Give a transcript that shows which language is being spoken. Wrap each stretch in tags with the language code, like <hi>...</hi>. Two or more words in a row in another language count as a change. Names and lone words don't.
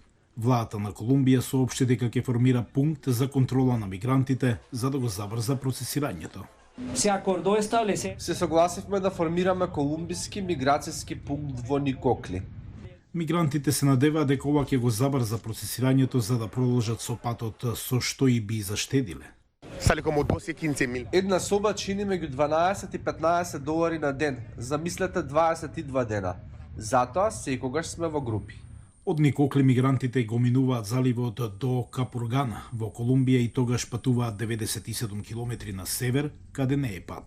<mk>Владата на Колумбија соопшти дека ќе формира пункт за контрола на мигрантите за да го забрза процесирањето. Се согласивме да формираме колумбиски миграцијски пункт во Никокли. Мигрантите се надеваат дека ова ќе го забрза процесирањето за да продолжат со патот со што и би заштедиле.</mk> <es>Sale como 12-15 mil.</es> <mk>Една соба чини меѓу 12 и 15 долари на ден. Замислете 22 дена. Затоа секогаш сме во групи. Од Никокли мигрантите го минуваат заливот до Капургана во Колумбија и тогаш патуваат 97 километри на север, каде не е пат.</mk>